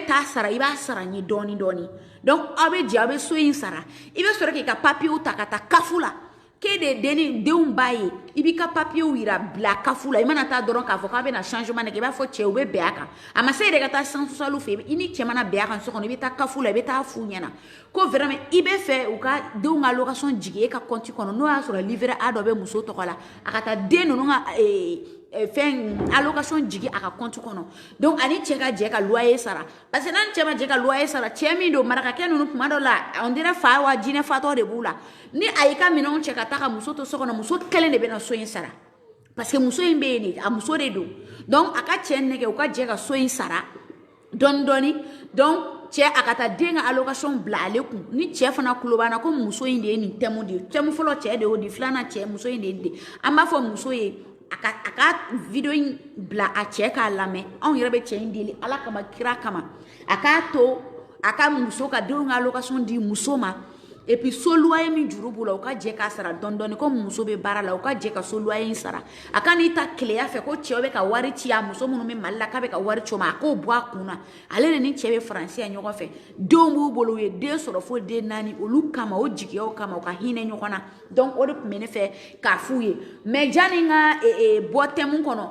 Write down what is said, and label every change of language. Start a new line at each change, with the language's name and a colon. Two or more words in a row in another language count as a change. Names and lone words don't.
Bambara: taa sara i b'a sara n ye dɔɔni dɔɔni donc aw bɛ jɛ aw bɛ so in sara i bɛ sɔrɔ k'i ka papier ta ka taa kafu la k'e de denw b'a ye i b'i ka papier yira bila kafu la i mana taa dɔrɔn k'a fɔ k'a bɛna changement kɛ i b'a fɔ cɛ u bɛ bɛn a kan a ma se yɛrɛ ka taa
French: centre social
Bambara: fɛ i ni cɛ mana bɛn a kan so kɔnɔ i bɛ taa kafu la i bɛ taa f'u ɲɛna ko vraiment i bɛ fɛ u ka denw ka location jigin e ka compte kɔnɔ n'o y'a sɔrɔ livret A dɔ bɛ muso tɔgɔ la a ka taa den ninnu ka fɛn allocation jigin a ka compte kɔnɔ donc ani cɛ ka jɛ ka loyer sara
French: parce que
Bambara: n'an cɛ ma jɛ ka loyer sara cɛ min don marakakɛ ninnu tuma dɔ la
French: on dirait
Bambara: fa wa jinɛ fatɔ de b'u la ni a y'i ka minɛnw cɛ ka taa ka muso to so kɔnɔ muso kelen de bɛna so in sara
French: parce que
Bambara: muso in bɛ yen de a muso de don donc a ka cɛ nɛgɛ u ka jɛ ka so in sara dɔɔni dɔɔni donc cɛ a ka taa den ka allocation bila ale kun ni cɛ fana kulo b'an na ko muso in de ye nin thème de ye thème fɔlɔ cɛ de y'o di filanan cɛ muso in de ye nin de an b'a fɔ muso ye a ka video in bila a cɛ k'a lamɛn anw yɛrɛ bɛ cɛ in deli ala kama kira kama a k'a to a ka muso ka denw ka allocation di muso ma
French: et puis
Bambara: so loyer min juru b'u la u ka jɛ k'a sara dɔɔni dɔɔni comme muso bɛ baara la u ka jɛ ka so loyer in sara a ka n'i ta tileya fɛ ko cɛw bɛ ka wari ci a muso minnu bɛ Mali la k'a bɛ ka wari ci o ma a k'o bɔ a kun na ale de ni cɛ bɛ faransi ya ɲɔgɔn fɛ denw b'u bolo u ye den sɔrɔ fo den 4 olu kama o jigiyaw kama u ka hinɛ ɲɔgɔn na donc o de tun bɛ ne fɛ k'a f'u ye mais janni n ka bɔ thème kɔnɔ